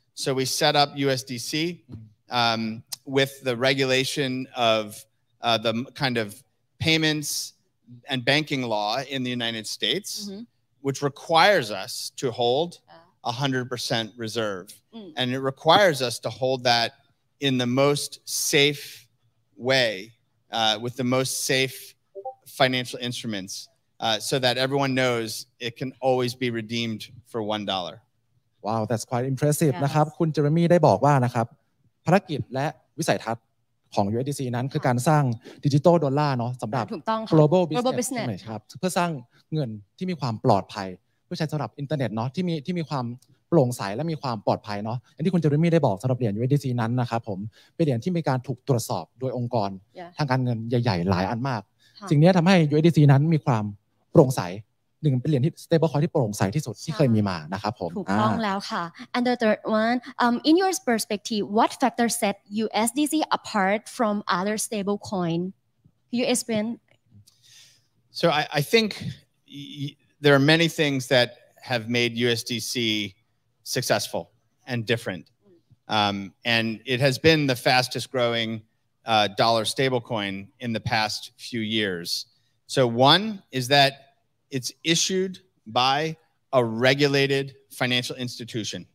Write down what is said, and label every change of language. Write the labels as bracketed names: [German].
[English] So we set up USDC with the regulation of the kind of payments and banking law in the United States, which requires us to hold 100% reserve. And it requires us to hold that in the most safe way, with the most safe financial instruments, so that everyone knows it can always be redeemed for $1. Wow, that's quite impressive [Thai] นะครับคุณเจอร์มี่ได้บอกว่านะครับภารกิจและวิสัยทัศน์ของ USDC นั้นคือการสร้างดิจิตอลดอลลาร์เนาะสำหรับ global business ครับเพื่อสร้างเงินที่มีความปลอดภัยเพื่อใช้สำหรับอินเทอร์เน็ตเนาะที่มีความโปร่งใสและมีความปลอดภัยเนาะอย่างที่คุณเจอร์มี่ได้บอกสำหรับเหรียญ USDC นั้นนะครับผมเป็นเหรียญที่มีการถูกตรวจสอบโดยองค์กรทางการเงินใหญ่ๆหลายอันมากสิ่งนี้ทำให้ USDC นั้นมีความโปร่งใสหนึ่งเป็นเหรียญที่ stable coin ที่โปร่งใสที่สุดที่เคยมีมานะครับผม ถูกต้องแล้วค่ะ [English] and the third one in your perspective what factors set USDC apart from other stable coin can you explain so I think there are many things that have made USDC successful and different and it has been the fastest growing dollar stablecoin in the past few years so one is that it's issued by a regulated financial institution.